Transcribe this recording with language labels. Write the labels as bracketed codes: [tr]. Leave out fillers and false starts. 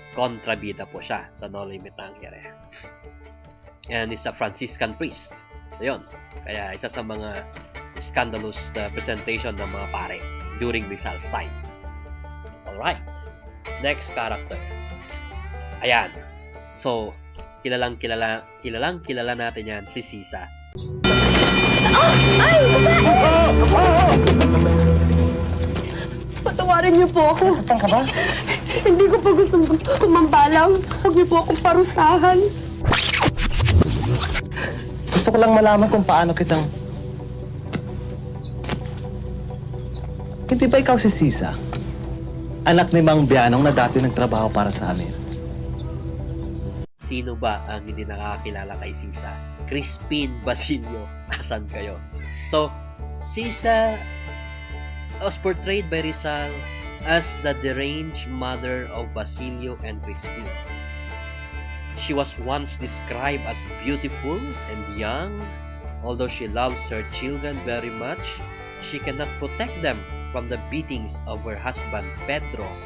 [tl] kontrabida po siya sa [en] Noli Me Tangere. And is a Franciscan priest. [tl] So yun, kaya isa sa mga [en] scandalous presentation [tl] ng mga pare [en] during Rizal's time. Alright, next character. Ayan. [tl] So, kilalang kilala natin yan, si Ceasar. Patawarin niyo po ako. Nasaktan ka ba? Hindi ko pa gusto kumambalang. Huwag niyo po akong parusahan. Gusto ko lang malaman kung paano kitang... Hindi ba ikaw si Ceasar? Anak ni Mang Bianong na dati nagtrabaho para sa amin. Sino ba ang hindi nakakakilala kay Ceasar? Crispin Basilio. Asan kayo? [en] So, Ceasar was portrayed by Rizal as the deranged mother of Basilio and Crispin. She was once described as beautiful and young. Although she loves her children very much, she cannot protect them from the beatings of her husband Pedro.